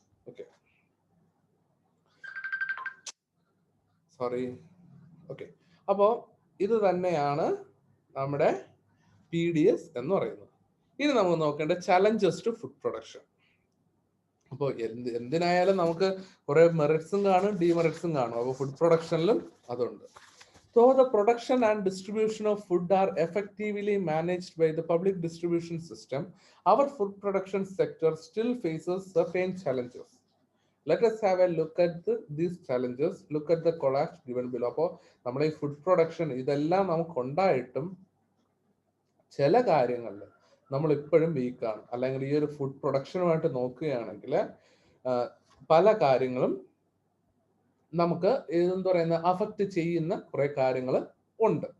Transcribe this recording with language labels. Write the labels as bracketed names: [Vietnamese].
[Malayalam] Okay, sorry. Okay, അപ്പോൾ ഇത് തന്നെയാണ് നമ്മുടെ PDS എന്ന് പറയുന്നത്. ഇനി നമുക്ക് നോക്കേണ്ട [English] Challenges to food production. [Malayalam] അപ്പോൾ എന്തിനായാലും നമുക്ക് കുറെ മെറിറ്റ്സും കാണും ഡിമെറിറ്റ്സും കാണും. അപ്പോൾ ഫുഡ് പ്രൊഡക്ഷനിലും അതുണ്ട്. [English] So the production and distribution of food are effectively managed by the public distribution system. Our food production sector still faces certain challenges. Let us have a look at these challenges. Look at the collage given below. [Malayalam] അപ്പോൾ നമ്മുടെ ഈ food production ഇതെല്ലാം നമുക്ക് ഉണ്ടായിട്ടും ചില കാര്യങ്ങളിൽ നമ്മൾ ഇപ്പോഴും വീക്കാണ്. അല്ലെങ്കിൽ ഈ ഒരു ഫുഡ് പ്രൊഡക്ഷനുമായിട്ട് നോക്കുകയാണെങ്കിൽ പല കാര്യങ്ങളും നമുക്ക് എന്താ പറയുന്ന അഫക്റ്റ് ചെയ്യുന്ന കുറെ കാര്യങ്ങൾ ഉണ്ട്.